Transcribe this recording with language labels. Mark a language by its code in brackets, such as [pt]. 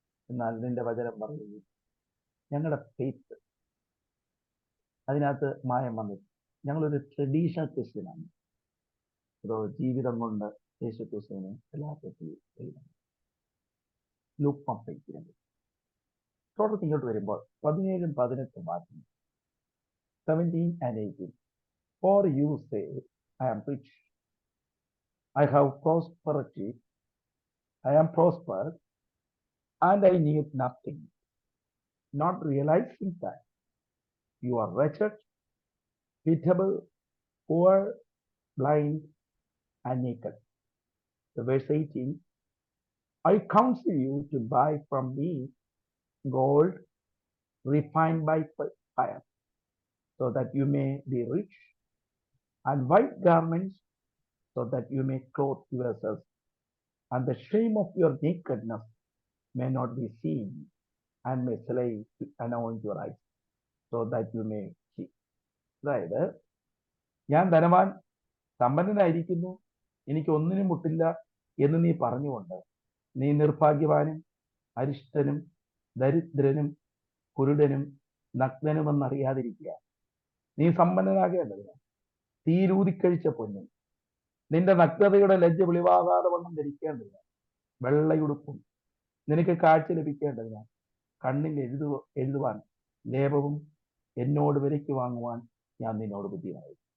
[ml] എന്നാൽ നിന്റെ വചനം പറയുകയും ഞങ്ങളുടെ ഫെയ്ത്ത് അതിനകത്ത് മായം വന്നിട്ട് ഞങ്ങളൊരു ട്രഡീഷണൽ ക്രിസ്ത്യനാണ്. അതോ ജീവിതം കൊണ്ട് യേശു ക്രിസ്തുവിനെ എല്ലാത്തിനും ലൂക്ക്വാം ഫെയ്ത്ത്. തുടർന്ന് ഇങ്ങോട്ട് വരുമ്പോൾ 17-18 വാക്യം, 17 and 18. [en] For you say, I am rich, I have prosperity, I am prospered, and I need nothing, not realizing that you are wretched, pitiable, poor, blind, and naked. So verse 18, I counsel you to buy from me gold refined by fire, so that you may be rich, and white garments, so that you may clothe yourselves, and the shame of your nakedness may not be seen, and may slay to anoint your eyes, so that you may see. [ml] അതായത്, ഞാൻ ധനവാൻ സമ്പന്നനായിരിക്കുന്നു, എനിക്ക് ഒന്നിനും മുട്ടില്ല എന്ന് നീ പറഞ്ഞുകൊണ്ട് നീ നിർഭാഗ്യവാനും അരിഷ്ടനും ദരിദ്രനും കുരുടനും നഗ്നനുമെന്നറിയാതിരിക്കുക. നീ സമ്പന്നനാകേണ്ടതിന് തീരൂതിക്കഴിച്ച പൊന്നും നിന്റെ നഗ്നതയുടെ ലജ്ജ വെളിവാകാതെ വണ്ണം ധരിക്കേണ്ടതിന് വെള്ളയുടുപ്പും നിനക്ക് കാഴ്ച ലഭിക്കേണ്ടതിന് കണ്ണിൽ എഴുതുവാൻ ലേപവും എന്നോട് വിലയ്ക്ക് വാങ്ങുവാൻ ഞാൻ നിന്നോട് ബുദ്ധിയായി.